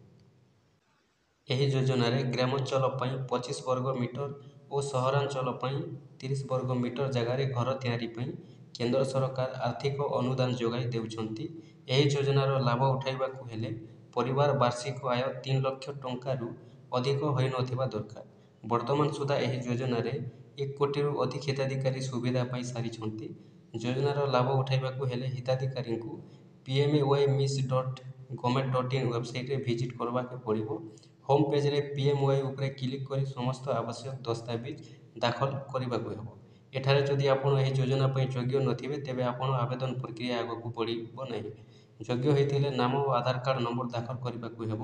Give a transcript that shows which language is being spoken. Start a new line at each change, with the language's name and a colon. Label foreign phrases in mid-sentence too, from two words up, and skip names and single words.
Odia: ଏହି ଯୋଜନାରେ ଗ୍ରାମାଞ୍ଚଳ ପାଇଁ 25 ବର୍ଗ ମିଟର ଓ ସହରାଞ୍ଚଳ ପାଇଁ 30 ବର୍ଗ ମିଟର ଜାଗାରେ ଘର ତିଆରି ପାଇଁ କେନ୍ଦ୍ର ସରକାର ଆର୍ଥିକ ଅନୁଦାନ ଯୋଗାଇ ଦେଉଛନ୍ତି। ଏହି ଯୋଜନାର ଲାଭ ଉଠାଇବାକୁ ହେଲେ ପରିବାର ବାର୍ଷିକ ଆୟ 3 ଲକ୍ଷ ଟଙ୍କାରୁ ଅଧିକ ହୋଇନଥିବା ଦରକାର। ବର୍ତ୍ତମାନ ସୁଦ୍ଧା ଏହି ଯୋଜନାରେ 1 କୋଟିରୁ ଅଧିକ ହିତାଧିକାରୀ ସୁବିଧା ପାଇ ସାରିଛନ୍ତି। ଯୋଜନାର ଲାଭ ଉଠାଇବାକୁ ହେଲେ ହିତାଧିକାରୀଙ୍କୁ pmymis.government.in ୱେବସାଇଟ୍ରେ ଭିଜିଟ୍ କରିବାକୁ ପଡ଼ିବ।
English: home pageରେ
Odia: PMY ଉପରେ କ୍ଲିକ୍ କରି ସମସ୍ତ ଆବଶ୍ୟକ ଦସ୍ତାବିଜ ଦାଖଲ କରିବାକୁ ହେବ। ଏଠାରେ ଯଦି ଆପଣ ଏହି ଯୋଜନା ପାଇଁ ଯୋଗ୍ୟ ନଥିବେ ତେବେ ଆପଣ ଆବେଦନ ପ୍ରକ୍ରିୟା ଆଗକୁ ବଢ଼ିବ ନାହିଁ। ଯୋଗ୍ୟ ହୋଇଥିଲେ ନାମ ଓ ଆଧାର କାର୍ଡ଼ ନମ୍ବର ଦାଖଲ କରିବାକୁ ହେବ।